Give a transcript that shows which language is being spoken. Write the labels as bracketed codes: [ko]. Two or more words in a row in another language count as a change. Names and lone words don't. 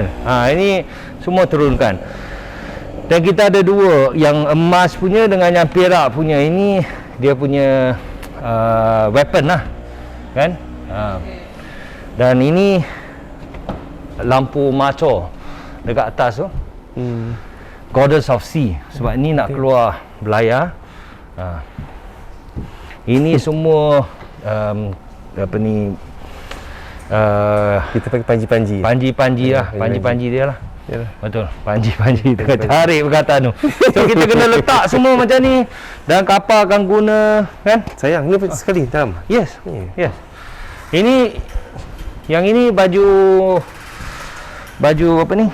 [ms] Ini semua turunkan. Dan kita ada dua, yang emas punya dengan yang perak punya. Ini dia punya weapon lah. Kan? Dan ini lampu maco dekat atas tu. [en] Goddess of Sea. [ms] Sebab ni nak keluar belayar. Ini semua apa ni Kita pakai panji-panji. Panji-panji lah, panji-panji dia lah. Yalah. Betul, panji-panji tengah cari perkataan tu. So kita kena letak semua macam ni. Dan kapal akan guna kan? Sayang, ni sekali dalam. [en] Yes. Yes. [ms] Yang ini baju apa ni?